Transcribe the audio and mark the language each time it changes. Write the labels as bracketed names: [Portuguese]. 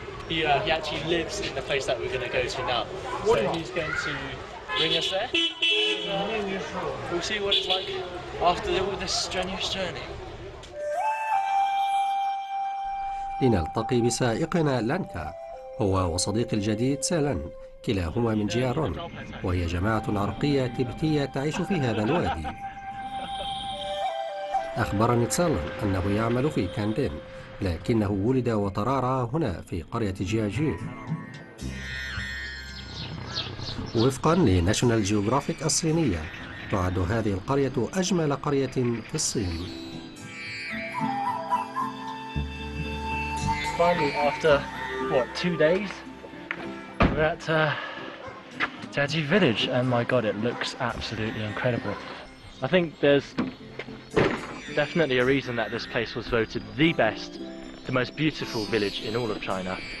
[English] He actually lives in the place that we're going to go to now. So he's going to bring us there. We'll see what it's like after all this strenuous journey. [Arabic] لنلتقي بسائقنا لانكا، هو وصديق الجديد سالن، كلاهما من جيارون، وهي جماعة عرقية تبتية تعيش في هذا الوادي. أخبرني سالن أنه يعمل في كاندين، لكنه ولد وترعرع هنا في قرية جياجو. وفقا لناشونال جيوغرافيك الصينية، تعد هذه القرية أجمل قرية في الصين. [English] Finally, after 2 days, we're at Jiaji village, and my god, it looks absolutely incredible. I think there's definitely a reason that this place was voted the best, the most beautiful village in all of China.